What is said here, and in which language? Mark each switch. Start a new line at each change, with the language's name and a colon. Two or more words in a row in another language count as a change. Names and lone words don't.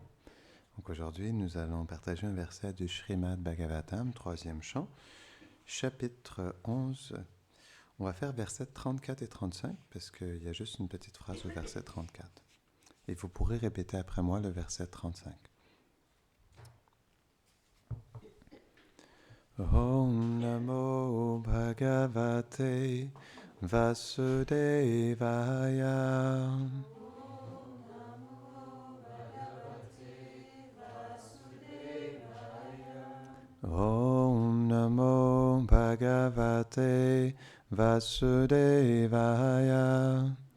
French: Donc aujourd'hui, nous allons partager un verset du Srimad Bhagavatam, troisième chant, chapitre 11. On va faire versets 34 et 35 parce qu'il y a juste une petite phrase au verset 34. Et vous pourrez répéter après moi le verset 35.
Sanskrit: ॐ नमो भगवते वासुदेवाय. ॐ नमो भगवते वासुदेवाय.